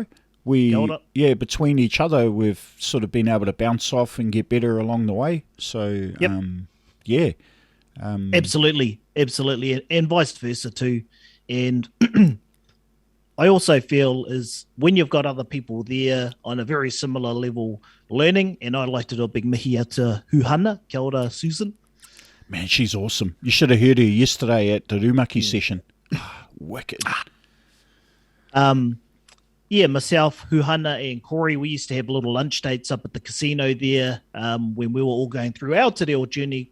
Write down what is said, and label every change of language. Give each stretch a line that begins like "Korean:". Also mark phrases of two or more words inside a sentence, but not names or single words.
English: Between each other, we've sort of been able to bounce off and get better along the way. So, absolutely, and vice versa too. And I also feel is when you've got other people there on a very similar level learning, and I'd like to do a big mihi to Huhana,
Māori: kia ora,
English: Susan. Man, she's awesome. You should have heard her yesterday at the Rumaki session. Wicked. Myself, Huhana, and Corey, we used to have little lunch dates up at the casino there when we were all going through our
Māori: Te Reo
English: journey.